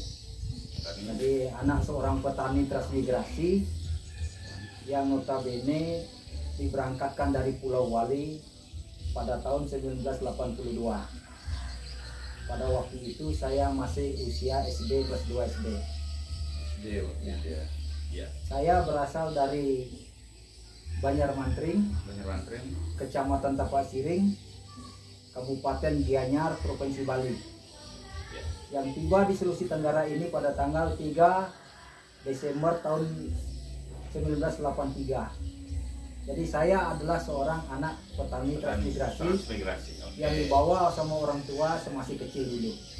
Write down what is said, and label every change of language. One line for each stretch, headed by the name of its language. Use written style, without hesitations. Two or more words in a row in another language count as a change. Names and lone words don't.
Indonesian: Jadi anak seorang petani transmigrasi yang notabene diberangkatkan dari Pulau Wali pada tahun 1982. Pada waktu itu saya masih usia SD kelas 2 SD. Ya. Saya berasal dari Banjar Mantring, Kecamatan Tapak Siring, Kabupaten Gianyar, Provinsi Bali. Ya. Yang tiba di Sulawesi Tenggara ini pada tanggal 3 Desember tahun 1983. Jadi saya adalah seorang anak petani transmigrasi yang dibawa sama orang tua semasih kecil dulu.